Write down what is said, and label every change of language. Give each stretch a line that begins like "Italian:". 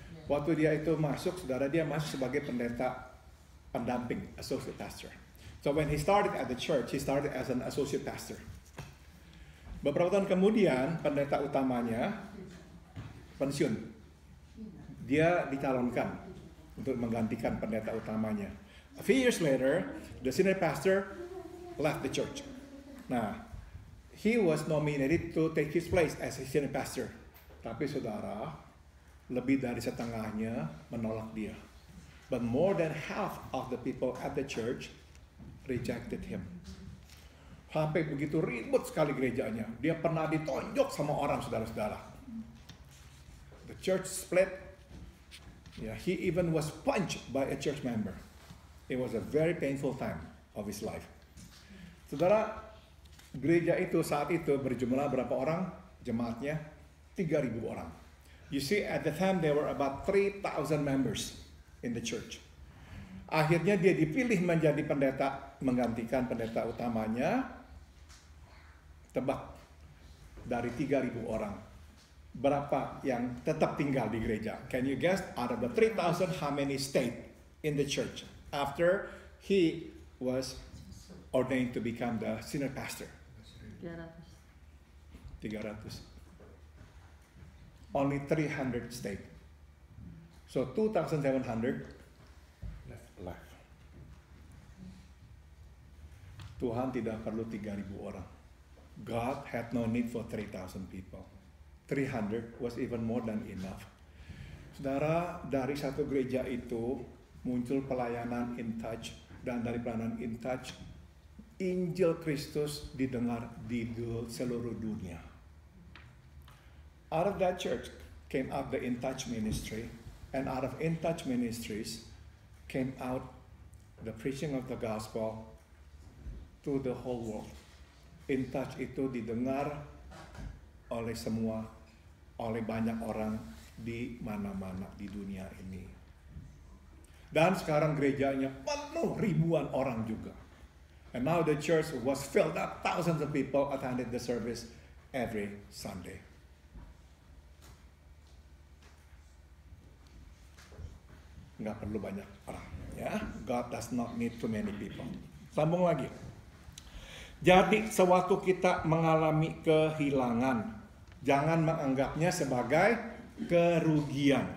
Indonesian: Waktu dia itu masuk, saudara, dia masuk sebagai pendeta pendamping, associate pastor.
English: So when he started at the church, he started as an associate pastor.
Indonesian: Beberapa tahun kemudian, pendeta utamanya pensiun. Dia dicalonkan untuk menggantikan pendeta utamanya.
English: A few years later, the senior pastor left the church. Nah, he was nominated to take his place as a senior pastor.
Indonesian: Tapi saudara, lebih dari setengahnya menolak dia.
English: But more than half of the people at the church rejected him.
Indonesian: Sampai begitu ribut sekali gerejanya. Dia pernah ditonjok sama orang, saudara-saudara.
English: The church split. Yeah, he even was punched by a church member. It was a very painful time of his life.
Indonesian: Saudara, gereja itu saat itu berjumlah berapa orang? Jemaatnya 3.000 orang.
English: You see, at the time there were about 3,000 members in the church.
Indonesian: Akhirnya dia dipilih menjadi pendeta, menggantikan pendeta utamanya. Tebak, dari 3.000 orang, berapa yang tetap tinggal di gereja?
English: Can you guess? Out of the 3,000, how many stayed in the church after he was ordained to become the senior pastor? 300. Only 300 stayed. So 2,700 left.
Indonesian: Tuhan tidak perlu 3.000 orang.
English: God had no need for 3,000 people. 300 was even more than enough.
Indonesian: Saudara, dari satu gereja itu muncul pelayanan In Touch dan dari pelayanan In Touch, Injil Kristus didengar di seluruh dunia.
English: Out of that church came out the In Touch ministry, and out of In Touch ministries came out the preaching of the gospel to the whole world.
Indonesian: In Touch itu didengar oleh semua, oleh banyak orang di mana-mana di dunia ini. Dan sekarang gerejanya penuh ribuan orang juga.
English: And now the church was filled up, thousands of people attended the service every Sunday.
Indonesian: Nggak perlu banyak orang, ya.
English: God does not need too many people.
Indonesian: Sambung lagi. Jadi sewaktu kita mengalami kehilangan, jangan menganggapnya sebagai kerugian.